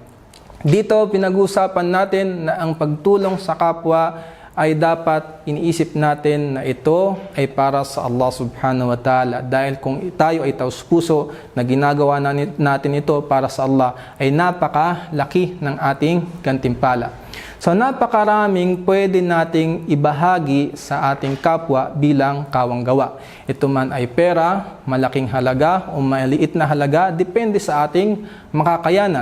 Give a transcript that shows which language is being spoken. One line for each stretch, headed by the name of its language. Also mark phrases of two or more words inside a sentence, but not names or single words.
Filipino: Dito, pinag-uusapan natin na ang pagtulong sa kapwa ay dapat iniisip natin na ito ay para sa Allah
Arabic: سبحانه وتعالى.
Filipino: Dahil kung tayo ay taus-puso na ginagawa natin ito para sa Allah, ay napakalaki ng ating gantimpala. So napakaraming pwede nating ibahagi sa ating kapwa bilang kawang gawa. Ito man ay pera, malaking halaga o maliit na halaga, depende sa ating makakayanan.